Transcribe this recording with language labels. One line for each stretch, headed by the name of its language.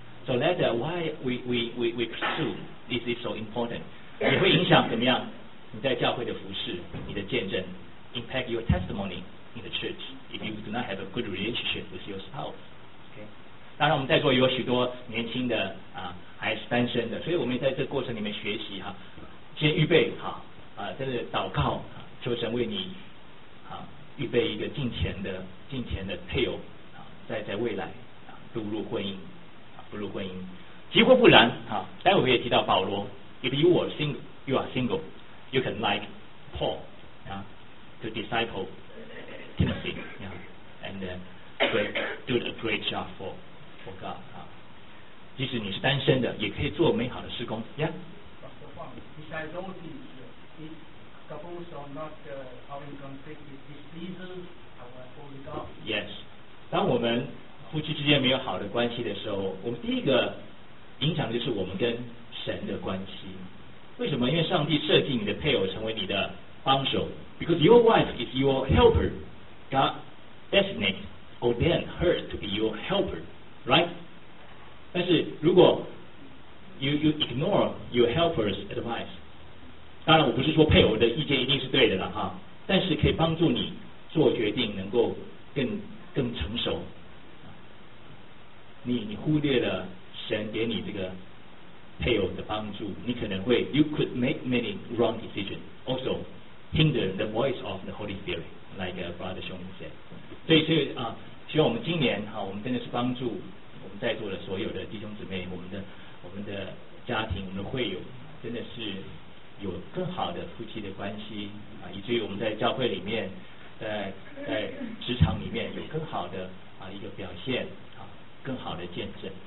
English: So that's why we pursue this is so important.
Chinese: 也会影响怎么样？你在教会的服事，你的见证 ，
English: impact your testimony in the church. If you do not have a good relationship with your spouse, okay.
Chinese: 当然，我们在座有许多年轻的啊，还是单身的，所以我们在这个过程里面学习哈、啊，先预备好啊，真的祷告，求神为你啊预备一个敬虔的配偶。在未来啊，步入婚姻，几乎不然啊。待会我也提到保罗
English: ，If you are single, you are single, you can like Paul 啊 ，to disciple Timothy 啊 ，and do a great job for God.
Chinese: 啊，即使你是单身的，也可以做美好的事工。
English: Yeah. Besides all these, couples are not having conflict. It displeases our holy God. Yes.
Chinese: 当我们夫妻之间没有好的关系的时候，我们第一个影响的就是我们跟神的关系。为什么？因为上帝设计你的配偶成为你的帮手。
English: Because your wife is your helper, God designated or then her to be your helper, right?
Chinese: 但是如果
English: you ignore your helper's advice,
Chinese: 当然我不是说配偶的意见一定是对的了哈，但是可以帮助你做决定，能够更成熟。你忽略了神给你这个配偶的帮助，你可能会
English: you could make many wrong decisions also. Hinder the voice of the Holy Spirit, like Brother Xiong said.
Chinese: 所以是啊，希望我们今年哈，我们真的是帮助我们在座的所有的弟兄姊妹，我们的家庭，我们的会友，真的是有更好的夫妻的关系啊，以至于我们在教会里面，在职场里面有更好的啊一个表现啊，更好的见证。